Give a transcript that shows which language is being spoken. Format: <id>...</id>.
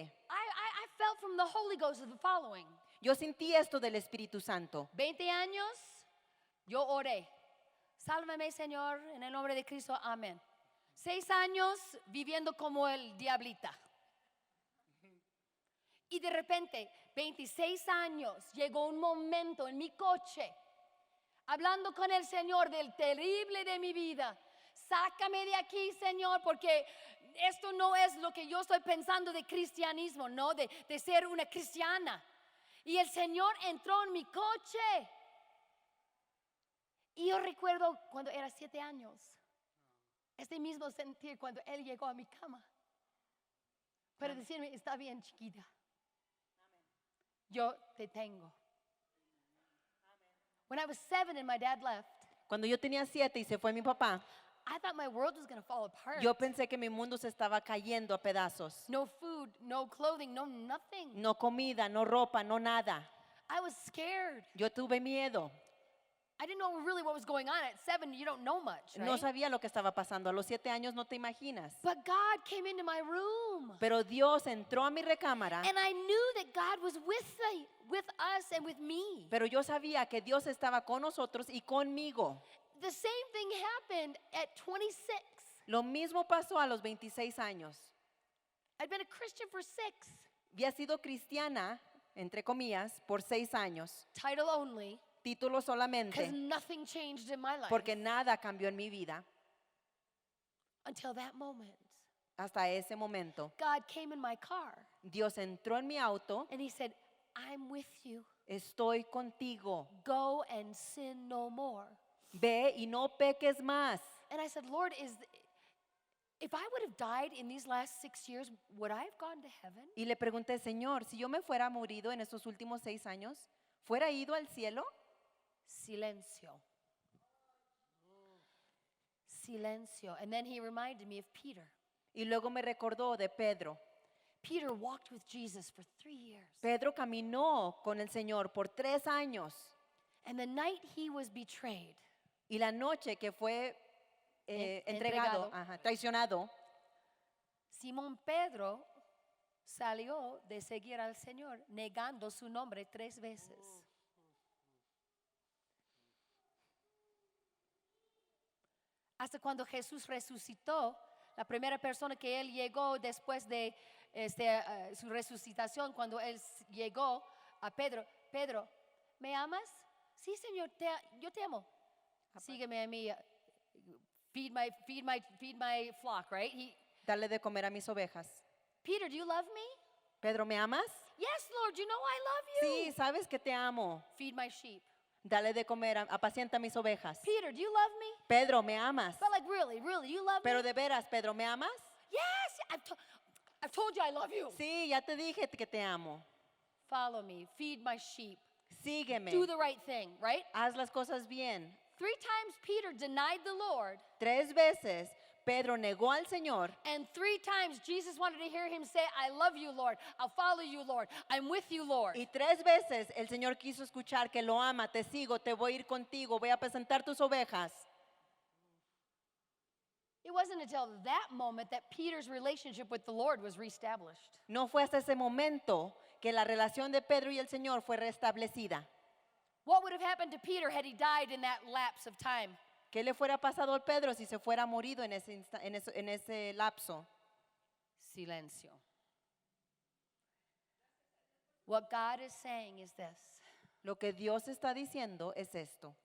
<en>I felt from the Holy Ghost the following.</en> <es>Yo sentí esto del Espíritu Santo. 20 años, yo oré. Sálvame, Señor, en el nombre de Cristo, amén. 6 años viviendo como el diablita. Y de repente, 26 años, llegó un momento en mi coche, hablando con el Señor del terrible de mi vida. Sácame de aquí, Señor, porque esto no es lo que yo estoy pensando de cristianismo, no, de ser una cristiana. Y el Señor entró en mi coche. Y yo recuerdo cuando era 7 años, este mismo sentir cuando Él llegó a mi cama, para decirme, está bien, chiquita. Yo te tengo.</es> <en>When I was 7 and my dad left,</en> <es>Cuando yo tenía 7 y se fue mi papá,</es> <en>I thought my world was going to fall apart.</en> <es>yo pensé que mi mundo se estaba cayendo a pedazos.</es> <en>No food, no clothing, no nothing.</en> <es>No comida, no ropa, no nada.</es> <en>I was scared.</en> <es>Yo tuve miedo.</es> <en>I didn't know really what was going on. At 7, you don't know much, right?</en> <es>No sabía lo que estaba pasando. A los 7 años no te imaginas.</es> <en>But God came into my room.</en> <es>Pero Dios entró a mi recámara.</es> <en>And I knew that God was with us and with me.</en> <es>Pero yo sabía que Dios estaba con nosotros y conmigo.</es> <en>The same thing happened at 26.</en> <es>Lo mismo pasó a los 26 años.</es> <en>I'd been a Christian for 6.</en> <es>Había sido cristiana, entre comillas, por 6 años.</es> <en>Title only,</en> <es>Título</es> <en>because</en> <es>solamente,</es> <en>nothing changed in my life</en> <es>porque nada cambió en mi vida</es> <en>until that moment.</en> <es>hasta ese momento.</es> <en>God came in my car</en> <es>Dios entró en mi auto.</es> <en>and He said, I'm with you.</en> <es>Estoy contigo.</es> <en>Go and sin no more.</en> <es>Ve y no peques más.</es> <en>And I said, Lord, if I would have died in these last 6 years, would I have gone to heaven?</en> <es>Y le pregunté, Señor, si yo me fuera morido en estos últimos 6 años, ¿fuera ido al cielo? Silencio. Silencio.</es> <en>And then He reminded me of Peter.</en> <es>Y luego me recordó de Pedro.</es> <en>Peter walked with Jesus for 3 years.</en> <es>Pedro caminó con el Señor por 3 años.</es> <en>And the night he was betrayed,</en> <es>Y la noche que fue entregado, entregado. traicionado, Simón Pedro salió de seguir al Señor, negando su nombre 3 veces. Hasta cuando Jesús resucitó, la primera persona que Él llegó después de su resucitación, cuando Él llegó a Pedro, Pedro, ¿me amas? Sí, Señor, yo te amo. Sígueme a mí.</es> <en>Feed my flock, right?</en> <es>dale de comer a mis ovejas.</es> <en>Peter, do you love me?</en> <es>Pedro, ¿me amas?</es> <en>Yes, Lord, you know I love you.</en> <es>Sí, sabes que te amo.</es> <en>Feed my sheep.</en> <es>Dale de comer, apacienta mis ovejas.</es> <en>Peter, do you love me?</en> <es>Pedro, ¿me amas?</es> <en>But like really, you love</en> <es>Pero de veras, Pedro, ¿me amas?</es> <en>Yes, I've told you I love you.</en> <es>Sí, ya te dije que te amo.</es> <en>Follow me, feed my sheep.</en> <es>Sígueme.</es> <en>Do the right thing, right?</en> <es>Haz las cosas bien.</es> <en>3 times Peter denied the Lord,</en> <es>3 veces Pedro negó al Señor</es> <en>and 3 times Jesus wanted to hear him say, I love you, Lord. I'll follow you, Lord. I'm with you, Lord.</en> <es>y 3 veces el Señor quiso escuchar que lo ama, te sigo, te voy a ir contigo, voy a presentar tus ovejas.</es> <en>It wasn't until that moment that Peter's relationship with the Lord was reestablished.</en> <es>No fue hasta ese momento que la relación de Pedro y el Señor fue restablecida.</es> <en>What would have happened to Peter had he died in that lapse of time?</en> <es>¿Qué le fuera pasado al Pedro si se fuera morido en ese lapso? Silencio.</es> <en>What God is saying is this.</en> <es>Lo que Dios está diciendo es esto.</es>